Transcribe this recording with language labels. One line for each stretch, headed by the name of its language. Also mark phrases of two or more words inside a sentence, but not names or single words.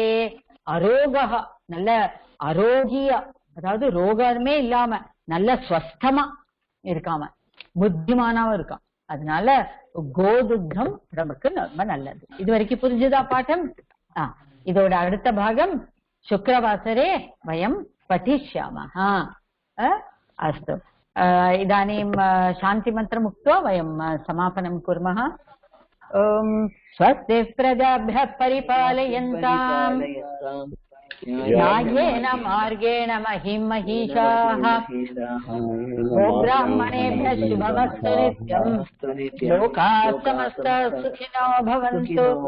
Tamil: அரோகா நல்ல ஆரோக்கிய, அதாவது ரோகமே இல்லாம நல்ல ஸ்வஸ்தமா இருக்காம புத்திமானாவும் இருக்கான். அதனால கோதுக்தம் நமக்கு ரொம்ப நல்லது. இது வரைக்கும் புரிஞ்சுதா பாட்டம்? இதோட அடுத்த பாகம்
Sanskrit: शुक्रवासरे वयं पठिष्यामः. अस्तु, इदानीं शान्तिमन्त्रम् उक्त्वा वयं समापनं कुर्मः. ॐ स्वस्ति प्रजाभ्यः परिपालयन्ताम् न्यायेन मार्गेण महिं महिषाः गोब्राह्मणेभ्यः शुभमस्तु नित्यम् लोकाः समस्ताः सुखिनो भवन्तु.